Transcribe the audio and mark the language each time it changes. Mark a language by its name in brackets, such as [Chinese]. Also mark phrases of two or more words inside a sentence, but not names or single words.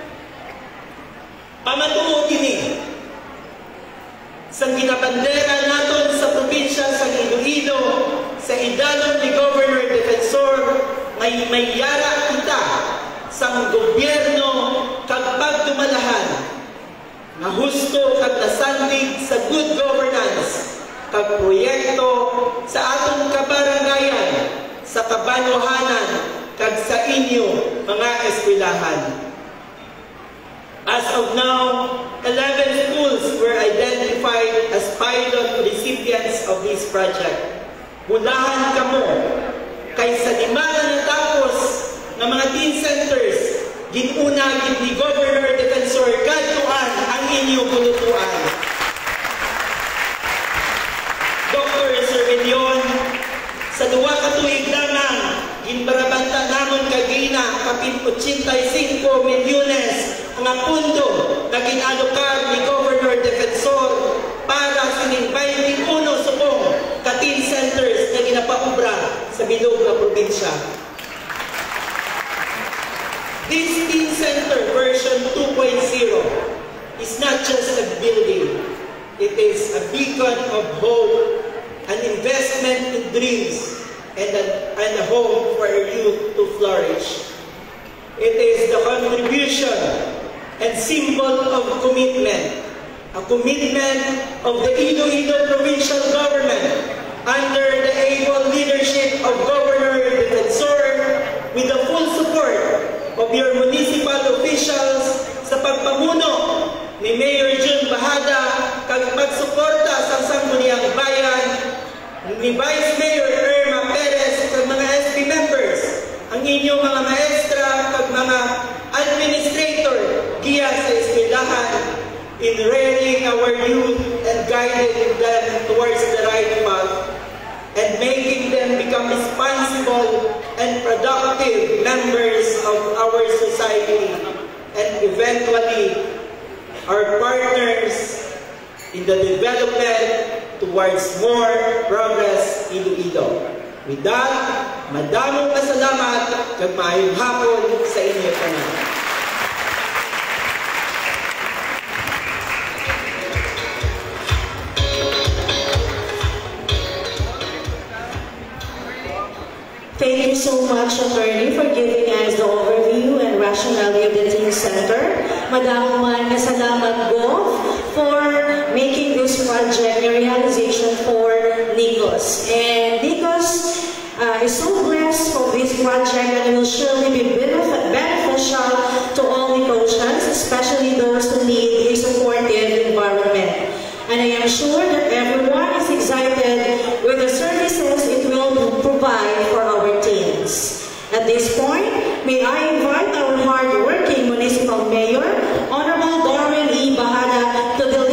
[Hiligaynon] Pamatuod ini sa ginabandera naton sa probinsya sa Iloilo, sa idalom ni Governor Defensor, may yara kita sa gobyerno kag pagdumalahan na husto kag nasandig sa [English] good governance [Hiligaynon] kag proyekto sa atong kabarangayan, sa kabanwahanan kag sa inyo mga eskwelahan. [English] As of now, 11 schools were identified as pilot recipients of this project. [Hiligaynon] Bulahan kamo kay sa lima na natapos ng mga [English] teen centers, [Hiligaynon] ginuna ni Governor Defensor kadtuan ang inyong bulutuan. Dr. Servillion, sa duwa ka tuig lamang, ginbarabanta namon kagina kapin 85 milyones ang apundo na ginalokar ni Governor Defensor para sining 21 subong ka [English] teen centers [Hiligaynon] na ginapaubra sa bilog na probinsya. [English] This teen center version 2.0 is not just a building. It is a beacon of hope, an investment in dreams, and a home for our youth to flourish. It is the contribution and symbol of commitment, a commitment of the Iloilo Provincial Government under the able leadership of Governor Defensor, with the full support of your municipal officials [Hiligaynon] sa pagpamuno ni Mayor Jun Bahada kag pagsuporta sa sangguniang bayan ni Vice Mayor Irma Perez kag mga [English] SP members, [Hiligaynon] ang inyong mga maestra kag mga administrator giya sa eskwelahan [English] in rearing our youth and guiding them towards the right path and making them become responsible and productive members of our society and eventually our partners in the development towards more progress Iloilo. With that, [Hiligaynon] madamong pasalamat kag maayong hapon sa inyo tanan. [English] Thank you so much, Attorney, for giving us the overview and rationale of the Teen Center. Madam [Hiligaynon] salamat po [English] for making this project a realization for Nikos. And Nikos is so blessed for this project and it will surely be beneficial to all Nicosians, especially those who need a supportive environment. And I am sure that everyone is excited with the services it will provide for our teens. At this point, may I invite our hard-working Municipal Mayor, Honorable Darwin E. Bahada, to